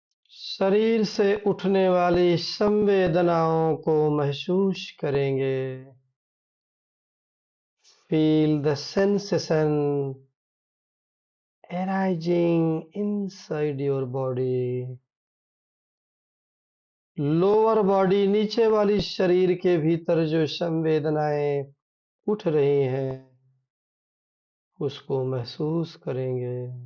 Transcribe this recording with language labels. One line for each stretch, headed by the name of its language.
Hindi: शरीर से उठने वाली संवेदनाओं को महसूस करेंगे।
English: Feel the sensation arising inside your body.
Hindi: Lower body, नीचे वाली शरीर के भीतर जो संवेदनाएं उठ रही हैं, उसको महसूस करेंगे।